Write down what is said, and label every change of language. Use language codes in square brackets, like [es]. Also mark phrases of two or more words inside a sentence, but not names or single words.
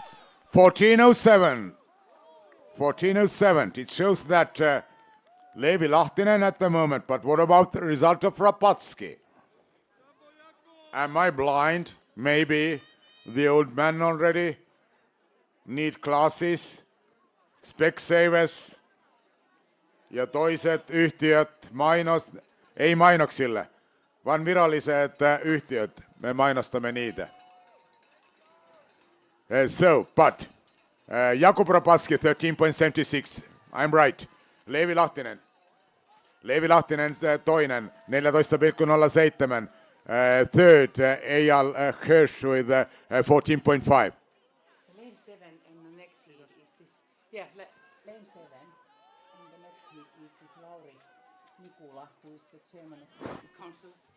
[en] 14.07. 14.07. It shows that Leevi Lahtinen at the moment, but what about the result of Rapatsky? Am I blind? Maybe. The old man already? Need glasses? Specsavers? [fi] Ja toiset yhtiöt ei mainoksille, vaan viralliset yhtiöt. Me mainostamme niitä. [en] But Jakub Rapaski 13.76. I'm right. [fi] Leevi Lahtinen toinen 14.07. [en] Third, Eyal Hirsch with 14.5. Lane 7 in the next heat is this. Yeah, lane 7 in the next heat is this Lauri Nikula, who is the chairman of the council.